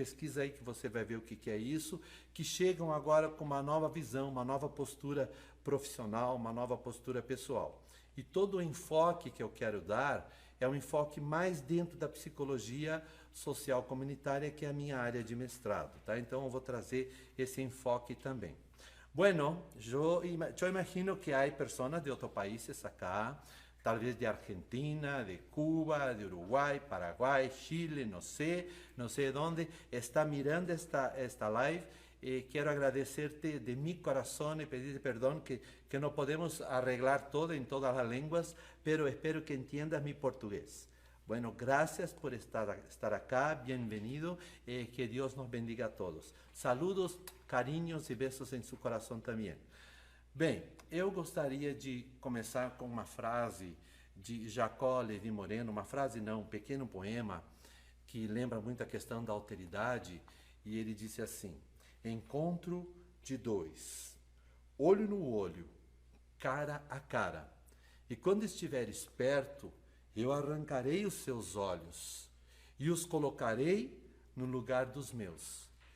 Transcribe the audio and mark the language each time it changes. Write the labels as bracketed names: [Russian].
[Portuguese] Pesquisa aí que você vai ver o que é isso, que chegam agora com uma nova visão, uma nova postura profissional, uma nova postura pessoal. E todo o enfoque que eu quero dar é um enfoque mais dentro da psicologia social comunitária, que é a minha área de mestrado, tá? Então eu vou trazer esse enfoque também. [Spanish] Bueno, yo imagino que hay personas de otros países acá, tal vez de Argentina, de Cuba, de Uruguay, Paraguay, Chile, no sé dónde, está mirando esta live. Quiero agradecerte de mi corazón y pedirte perdón que no podemos arreglar todo en todas las lenguas, pero espero que entiendas mi portugués. Bueno, gracias por estar acá, bienvenido, que Dios nos bendiga a todos. Saludos, [Portuguese] carinhos e besos em seu coração também. Bem, eu gostaria de começar com uma frase de Jacó Levi Moreno, uma frase não, um pequeno poema que lembra muito a questão da alteridade, e ele disse assim: encontro de dois, olho no olho, cara a cara, e quando estiveres perto, eu arrancarei os seus olhos e os colocarei no lugar dos meus.